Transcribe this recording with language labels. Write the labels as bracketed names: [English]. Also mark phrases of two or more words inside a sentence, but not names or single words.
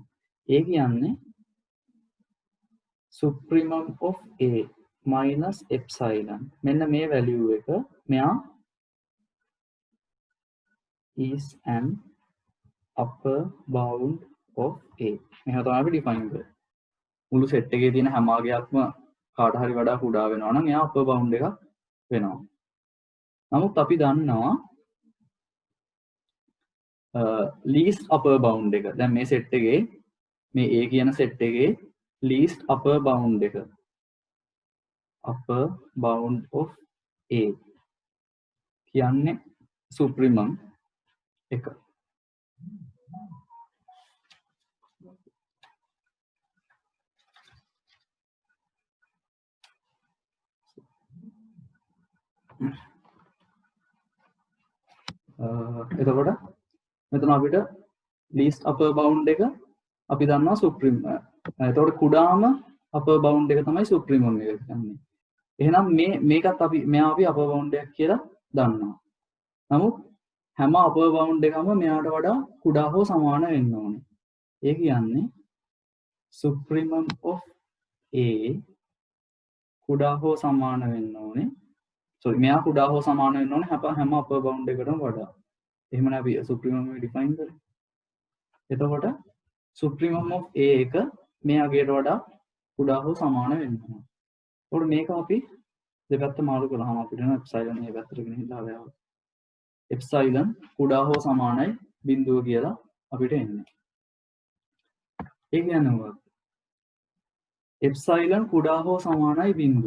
[Sinhala] ඒ කියන්නේ [English] supremum of a minus epsilon [Sinhala] මෙන්න මේ value එක මෙයා [English] is an upper bound of a. [Sinhala] මෙහෙම තමයි අපි define කරන්නේ. මුළු set එකේ තියෙන හැම අගයක්ම කාට හරි වඩා කුඩා වෙනවා නම් එයා [English] upper bound [Sinhala] එකක් වෙනවා. නමුත් අපි දන්නවා [English] least upper bound [Sinhala] එක. දැන් මේ set එකේ මේ a කියන set එකේ [English] least upper bound [Sinhala] එක [English] upper bound of a [Sinhala] කියන්නේ supremum එක. එතකොට මෙතන අපිට [English] least upper bound [Sinhala] එක අපි දන්නවා supremum. එතකොට කුඩාම [English] upper bound [Sinhala] එක තමයි supremum එක කියන්නේ. එහෙනම් මේකත් අපි මෙයා අපි [English] upper bound [Sinhala] එකක් කියලා දන්නවා. නමුත් හැම [English] upper bound [Sinhala] එකම මෙයාට වඩා කුඩා හෝ සමාන වෙන්න ඕනේ. ඒ කියන්නේ [English] supremum of a [Sinhala] කුඩා හෝ සමාන වෙන්න ඕනේ. sorry මෙයා කුඩා හෝ සමාන වෙන්න ඕනේ හැම [English] upper bound [Sinhala] එකකටම වඩා. එහෙමනේ අපි supremum එක define කරේ. එතකොට [English] supremum of a [Sinhala] එක මේ අගයට වඩා කුඩා හෝ සමාන වෙන්න ඕනේ. එතකොට මේක අපි දෙපැත්ත මාරු කළාම අපිට එන epsilon මේ පැත්තට ගෙනහිලා ආවා. epsilon කුඩා හෝ සමානයි බිඳුව කියලා අපිට එන්නේ. ඒ කියන්නේ මොකක්ද? epsilon කුඩා හෝ සමානයි බිඳුව.